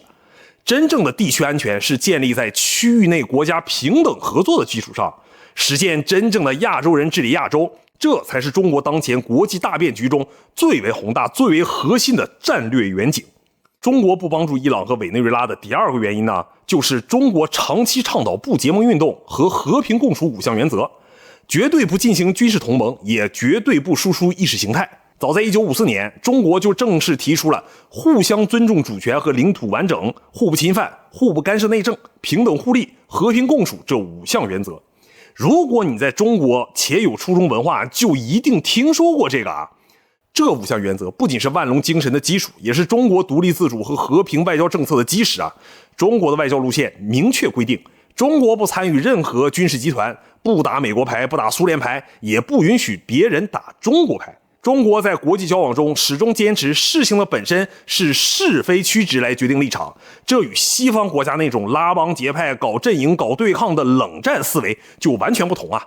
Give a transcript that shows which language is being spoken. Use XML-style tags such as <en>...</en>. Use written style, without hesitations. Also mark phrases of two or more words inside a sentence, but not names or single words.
<zh>真正的地區安全是建立在區域內國家平等合作的基礎上，實現真正的亞洲人治理亞洲，這才是中國當前國際大變局中最為宏大、最為核心的戰略遠景。中國不幫助伊朗和委內瑞拉的第二個原因呢，就是中國長期倡導不結盟運動和和平共處5項原則。絕對不進行軍事同盟，也絕對不輸出意識形態。早在1954年，中國就正式提出了互相尊重主权和領土完整、互不侵犯、互不干涉内政、平等互利、和平共处这5项原则。如果你在中国且有初中文化，就一定听说過这个啊。这5项原则不僅是万隆精神的基礎，也是中国独立自主和和平外交政策的基石啊。中国的外交路線明確規定，中國不參與任何軍事集團，不打美國牌，不打蘇聯牌，也不允許別人打中國牌。中國在國際交往中始終堅持事情的本身是是非曲直來決定立場，這與西方國家那種拉幫結派、搞陣營、搞對抗的冷戰思維就完全不同啊。</zh>